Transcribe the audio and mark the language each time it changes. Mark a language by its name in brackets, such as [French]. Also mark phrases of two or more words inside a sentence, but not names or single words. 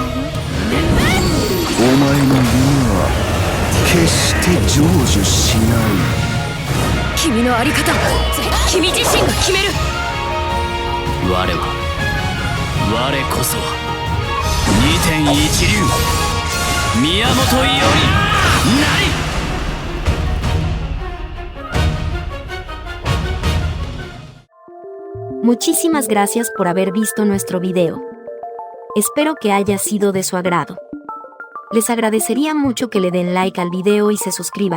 [Japanese] お前の夢は決して成就しない。君のあり方は君自身が決める。我こそは二天一流宮本伊織なり。 [Spanish] Muchísimas gracias por haber visto nuestro video. Espero que haya sido de su agrado. Les agradecería mucho que le den like al video y se suscriban.